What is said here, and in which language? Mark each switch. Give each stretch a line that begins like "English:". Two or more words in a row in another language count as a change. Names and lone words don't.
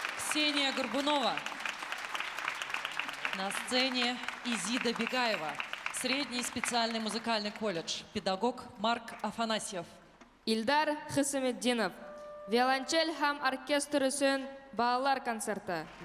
Russian: Ксения Горбунова. На сцене Изида Бегаева. Средний специальный музыкальный колледж. Педагог Марк Афанасьев. Илдар Хисамеддинов.
Bashkir: Виолончель һәм оркестр өсөн балалар концерты.